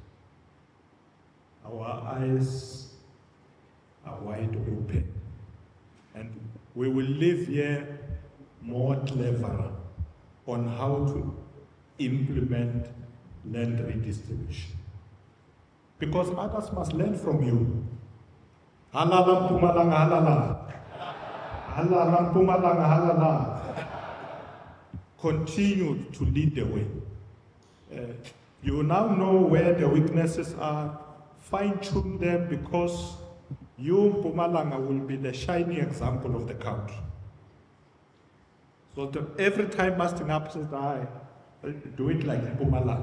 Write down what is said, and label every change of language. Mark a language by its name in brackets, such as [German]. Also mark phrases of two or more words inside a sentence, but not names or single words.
[English] Our eyes are wide open. And we will live here more cleverer on how to implement land redistribution. Because others must learn from you. [Zulu] Halala Mpumalanga halala. Halala Mpumalanga halala. [English] Continue to lead the way. You now know where the weaknesses are. Fine-tune them, because you, Mpumalanga, will be the shining example of the country. So every time Master Ngap says, do it like Mpumalanga.